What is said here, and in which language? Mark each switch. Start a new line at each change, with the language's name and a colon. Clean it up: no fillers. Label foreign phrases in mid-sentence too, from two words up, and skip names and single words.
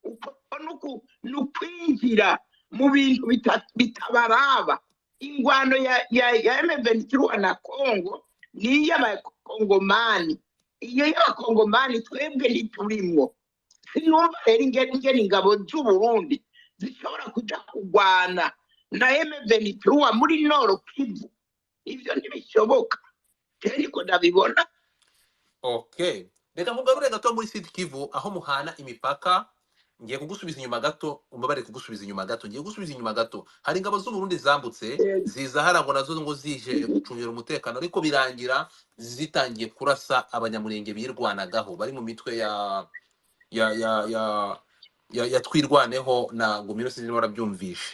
Rundi: nukwinjira mu bintu bitabaraba ingwano ya M23 na Congo ni y'abakongomani iyo y'abakongomani twebwe ntiturimwo sinumva rero ingene ingabo z'u Burundi zishobora kuja kurwana na M23 muri Noro Kivu ivyo ntibishoboka ariko ndabibona. Okay,
Kinyarwanda: reka mugarure gato muri Sud Kivu aho muhana imipaka. Ngiye kugusubiza inyuma gato, umbabare kugusubiza inyuma gato. Ngiye gusubiza inyuma gato. Hari ingabo z'u Burundi zambutse ziza harango nazo ngo zije gucungira umutekano ariko birangira zitangiye kurasa abanyamurenge birwanagaho bari mu mitwe ya twirwaneho na Ngomiro sinzi barabyumvishe.